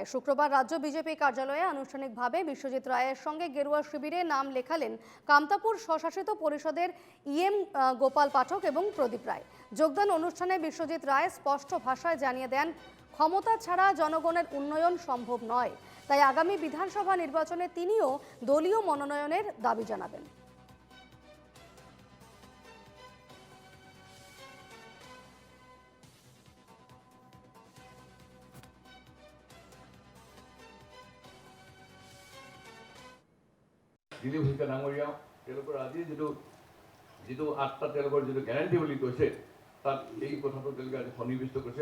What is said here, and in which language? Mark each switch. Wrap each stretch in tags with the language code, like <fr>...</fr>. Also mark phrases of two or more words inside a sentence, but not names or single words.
<bn>শুক্রবার রাজ্য বিজেপি কার্যালয়ে আনুষ্ঠানিকভাবে বিশ্বজিৎ রায়ের সঙ্গে গেরুয়া শিবিরে নাম লেখালেন কামতাপুর স্বশাসিত পরিষদের ইএম গোপাল পাঠক এবং প্রদীপ রায়। যোগদান অনুষ্ঠানে বিশ্বজিৎ রায় স্পষ্ট ভাষায় জানিয়ে দেন, ক্ষমতা ছাড়া জনগণের উন্নয়ন সম্ভব নয়। তাই আগামী বিধানসভা নির্বাচনে তিনিও দলীয় মনোনয়নের দাবি জানাবেন।</bn> <as>দিলীপ শইকীয়া ডাঙৰীয়া তেওঁলোকৰ আজি যিটো আত্মা তেওঁলোকৰ যিটো গেৰাণ্টি বুলি কৈছে তাত এই কথাটো তেওঁলোকে আজি সন্নিৱিষ্ট কৰিছে।</as>